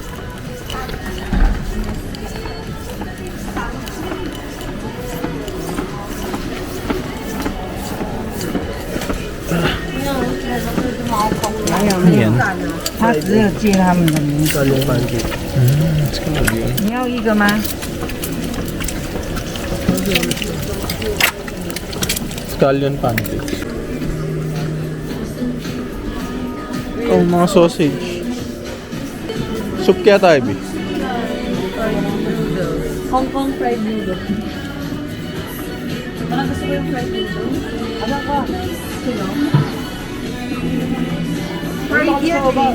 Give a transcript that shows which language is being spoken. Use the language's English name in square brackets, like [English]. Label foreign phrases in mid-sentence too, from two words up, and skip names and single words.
[Filipino] Ayan. Talong pancake. [English] Let's go. [Filipino] Yun. [Chinese] 你要一个吗？ [English] Scallion pancakes. [Filipino] Oh, mga sausage. Soup kaya tayo, B. [English] Hong Kong fried noodle. [Filipino] Parang gusto ko yung [English] fried noodle. [Filipino] Ano ka? Sino? Fried yan eh.